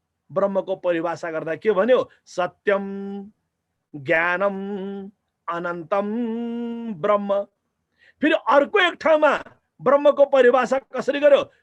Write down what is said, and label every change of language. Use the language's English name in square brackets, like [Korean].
[Nepali] ब्रह्मको परिभाषा गर्दा के भन्यो? [Sanskrit] सत्यम ज्ञानम अनन्तम ब्रह्म। [Nepali] फेरि अर्को एक ठाउँमा ब्रह्मको परिभाषा कसरी गर्यो?